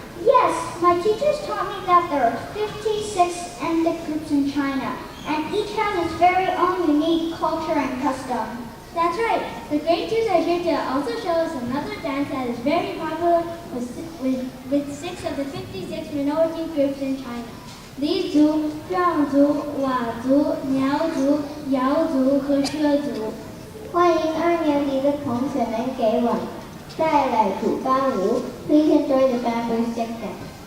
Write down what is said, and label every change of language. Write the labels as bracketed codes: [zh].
[en] Yes, my teachers taught me that there are 56 ethnic groups in China, and each has its very own unique culture and custom. That's right. The grade 2s are here to also show us another dance that is very popular with 6 of the 56 minority groups in China. [zh] 黎族、壮族、佤族、苗族、瑶族和畲族。欢迎2年级的同学们给我带来主干舞。 [en] Please enjoy the bamboo stick dance.